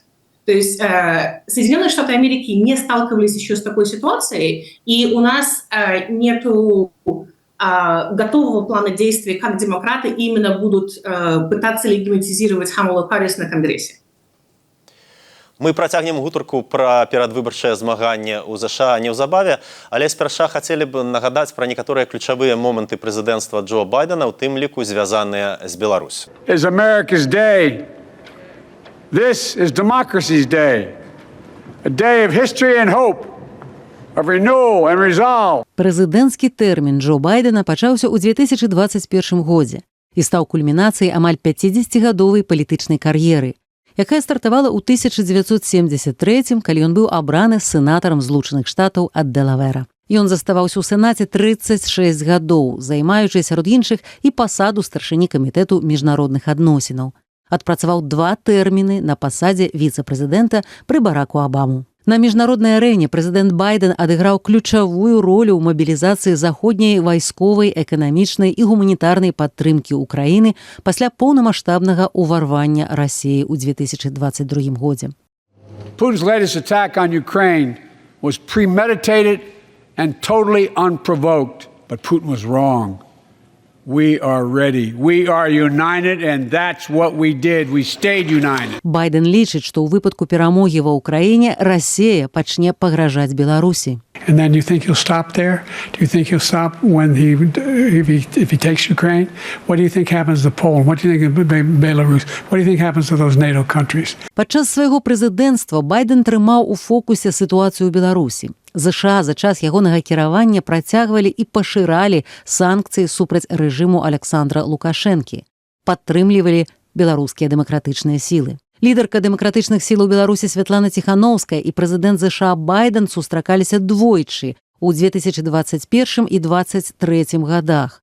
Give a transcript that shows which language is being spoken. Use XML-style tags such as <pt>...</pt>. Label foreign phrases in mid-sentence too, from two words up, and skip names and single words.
<ru>То есть Соединенные Штаты Америки не сталкивались еще с такой ситуацией, и у нас нету готового плана действий, как демократы именно будут пытаться легитимизировать Камалу Харрис на Конгрессе.</ru> <be>Мы працягнем гутарку пра перадвыбарчае змаганне ў ЗША неўзабаве, але спярша хацелі б нагадаць пра некаторыя ключавыя моманты прэзідэнцтва Джо Байдена, у тым ліку звязаныя з Беларусю.</be> <en>Is America's day. This is democracy's day, a day of history and hope, of renewal and resolve.</en> <be>Прэзідэнцкі тэрмін Джо Байдена пачаўся ў 2021 годзе і стаў кульмінацыяй амаль 50гадовай палітычнай кар'еры, якая стартавала ў 1973, калі ён быў абраны сенатарам Злучаных Штатаў ад Дэлавера. Ён заставаўся ў Сенаце 36 гадоў, займаючы сярод іншых і пасаду старшыні камітэту міжнародных адносінаў. Адпрацаваў 2 тэрміны на пасадзе віцэ-прэзідэнта пры Бараку Абаму. На міжнароднай арэне прэзідэнт Байден адыграў ключавую ролю ў мабілізацыі заходняй вайсковай, эканамічнай і гуманітарнай падтрымкі ўкраіны пасля поўнамаштабнага ўварвання Расіі ў 2022 годзе.</be> <en>Putin's latest attack on Ukraine was premeditated and totally unprovoked, but Putin was wrong. We are ready. We are united, and that's what we did. We stayed united.</en> <be>Байден лічыць, што ў выпадку перамогі ва ўкраіне Расія пачне пагражаць Беларусі.</be> <en>And then you think he'll stop there? Do you think he'll stop when if he takes Ukraine? What do you think happens to Poland? What do you think of Belarus? What do you think happens to those NATO countries?</en> <be>Падчас свайго прэзідэнцтва Байден трымаў у фокусе сітуацыю ў Беларусі. ЗША за час ягонага кіравання працягвалі і пашыралі санкцыі супраць рэжыму Александра Лукашэнкі, падтрымлівалі беларускія дэмакратычныя сілы. Лідарка дэмакратычных сілаў Беларусі Святлана Ціханаўская і прэзідэнт ЗША Байден сустракаліся двойчы у 2021 і 2023 годах.</be>